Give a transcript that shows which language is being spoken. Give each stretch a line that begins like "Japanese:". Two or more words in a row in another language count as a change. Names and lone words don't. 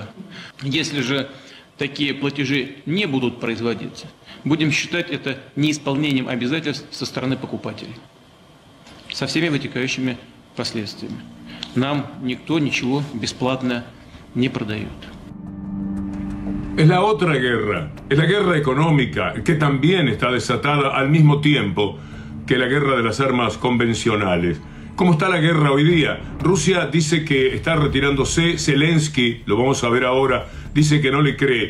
Russian: Если же такие платежи не будут производиться, будем считать это неисполнением обязательств со стороны покупателей, со всеми вытекающими последствиями. Нам никто ничего бесплатно не продает.
Spanish: Es la otra guerra, es la guerra económica, que también está desatada al mismo tiempo que la guerra de las armas convencionales. ¿Cómo está la guerra hoy día? Rusia dice que está retirándose. Zelensky, lo vamos a ver ahora, dice que no le cree.